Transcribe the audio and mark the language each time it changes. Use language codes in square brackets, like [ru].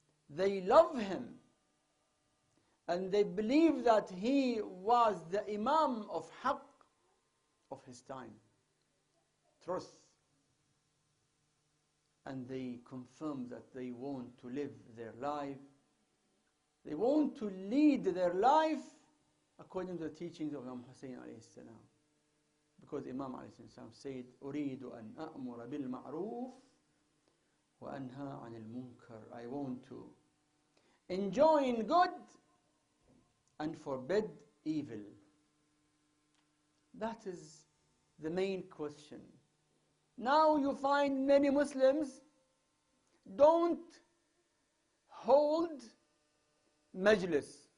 [en] They love him, and they believe that he was the Imam of Haqq of his time, truth. And they confirm that they want to live their life. They want to lead their life according to the teachings of Imam Hussein alayhi salam. Because Imam alayhi salam said, [ar] أريد أن أأمر بالمعروف وأنهى عن المنكر. [en] I want to enjoin good and forbid evil. That is the main question. Now you find many Muslims don't hold majlis.